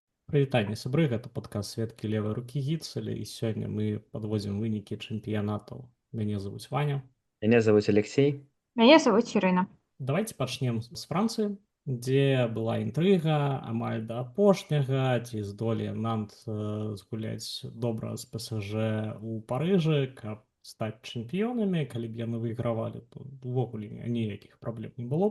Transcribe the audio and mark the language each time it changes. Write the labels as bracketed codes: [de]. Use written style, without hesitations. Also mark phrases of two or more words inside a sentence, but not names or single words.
[be] Прывітанне сябры, гэта падкаст сведкі левай рукі гіцеля, і сёння мы падводзім вынікі чэмпіянатаў. Мяне завуць Ваня. [ru] Меня зовут Алексей. Меня зовут Ирина. [be] Давайте пачнем з Францыі, дзе была інтрыга амаль да апошняга, ці здолее Нант згуляць добра з ПСЖ у Парыжы, каб стаць чэмпіёнамі. Калі б яны выйгравалі, то увогуле ніякіх праблем не было б.